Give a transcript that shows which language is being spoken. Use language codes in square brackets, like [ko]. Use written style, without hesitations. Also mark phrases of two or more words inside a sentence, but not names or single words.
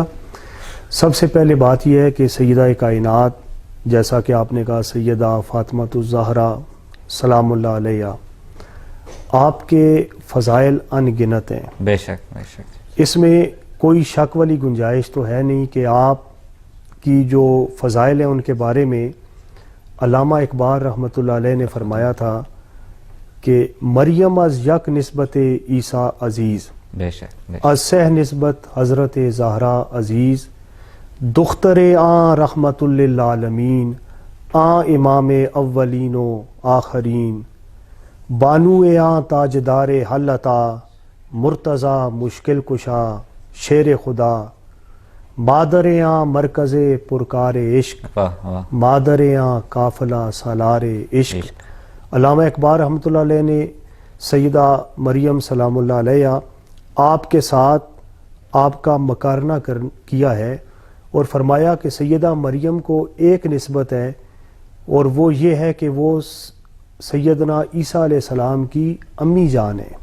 [ur] سب سے پہلے بات یہ ہے کہ سیدہ کائنات، جیسا کہ آپ نے کہا سیدہ فاطمہ الزہرا [ar] سلام اللہ علیہا، [ur] آپ کے فضائل ان گنت ہیں۔ بے شک بے شک، اس میں کوئی شک والی گنجائش تو ہے نہیں کہ آپ کی جو فضائل ہیں ان کے بارے میں علامہ اقبال [ar] رحمۃ اللہ علیہ [ur] نے فرمایا تھا کہ [fa] مریم از یک نسبت عیسیٰ عزیز، [ur] بے شک [fa] از سہ نسبت حضرت زہرا عزیز، دختر آن [ar] رحمت للعالمین، [fa] آن امام اولین و آخرین، بانو آن تاجدار حلتا، مرتضی مشکل کشا شیر خدا، مادر آن مرکز پرکار عشق، مادر آن قافلہ سالار عشق۔ [ur] علامہ اقبال [ar] رحمۃ اللہ علیہ [ur] نے سیدہ مریم [ar] سلام اللہ علیہ [ur] آپ کے ساتھ آپ کا مقارنہ کیا ہے اور فرمایا کہ سیدہ مریم کو ایک نسبت ہے، اور وہ یہ ہے کہ وہ سیدنا عیسیٰ [ar] علیہ السلام [ur] کی امی جان ہیں،